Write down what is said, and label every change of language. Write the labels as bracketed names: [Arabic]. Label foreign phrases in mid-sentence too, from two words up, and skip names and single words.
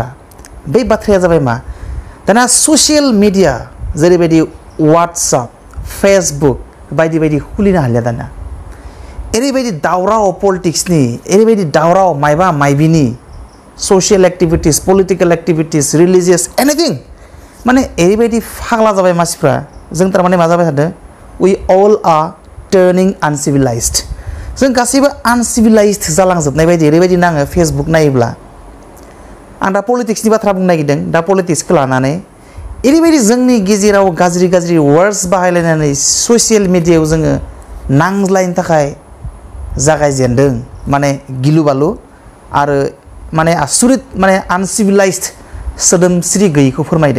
[Bodo] बे बाथ्राया जाबाय मा? दाना [English] social media [Bodo] जेरैबायदि WhatsApp, Facebook बायदि बायदि खुलिनो हालिया दाना। एरैबायदि दावराव पलिटिक्सनि, एरैबायदि दावराव मायबा मायबिनि [English] social activities, political activities, religious anything [Bodo] माने एरैबायदि फाग्ला जाबाय मानसिफ्रा। जों थारमाने मा जाबाय थादों? [English] We all are turning uncivilized. [Bodo] जों गासैबो uncivilized जालांजोबनाय बायदि ओरैबायदि नाङो फेसबुक नायोब्ला। आं दा पलिटिक्सनि बाथ्रा बुंनो नागिरदों, दा पलिटिक्सखौ लानानै एरैबायदि जोंनि गेजेराव गाज्रि गाज्रि वर्ड्स बाहायलायनानै ससियेल मिडियायाव जोङो नांज्लायनो थाखाय जागायजेनदों, माने गिलु बालु आरो माने आसुरित, माने आनसिभिलाइज्ड सोदोमस्रि गैयैखौ फोरमायदों।